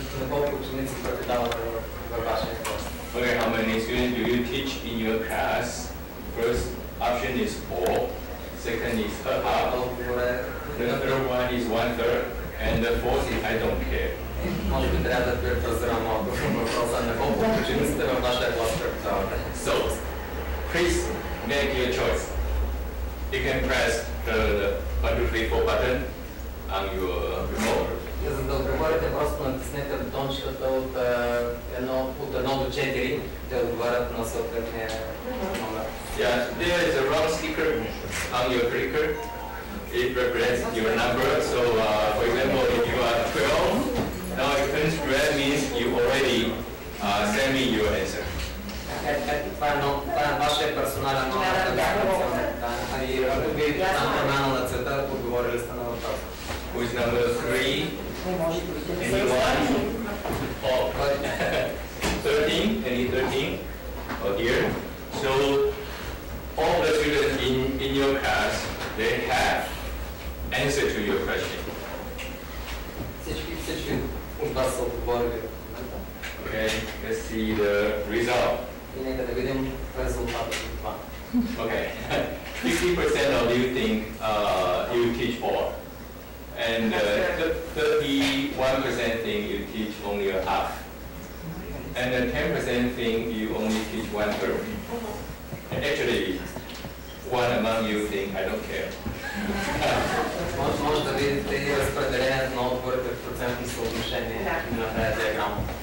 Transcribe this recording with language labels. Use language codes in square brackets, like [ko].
[bg] Колко ученици преподавате във вашия клас? [en] Okay, how many students do you teach in your class? First option is 4, second is half, the third one is 1/3, and the fourth is I don't care. [bg] Може би трябва да префразирам малко въпроса на колко учениците във вашия клас преподавате. [en] So, please make your choice. You can press the 1, 2, 3, 4 button on your remote. [bg] За да отговорите, просто натиснете бутончетата от 1 до 4, те отговарят на съответния номер. [en] Yeah, there is a round sticker on your clicker. It represents your number. So, for example, if you are 12, now it turns red means you already send me your answer. [bg] Това е вашия персонален номер. И ако видите там промяна на цвета, отговорили сте на въпроса. [en] With number 3, anyone? Oh, 13, any 13? Oh dear. So, all the students in your class, they have answer to your question. [bg] Всички от вас са отговорили в момента. [en] Okay, let's see the result. [bg] И нека да видим резултатът от това. [en] Okay, 50% of you think you teach all, and 31% think you teach only a half, and 10% think you only teach 1/3. And actually, one among you think I don't care. [bg] Може да видите и разпределението на отговорите в процентно съотношение на тази диаграма.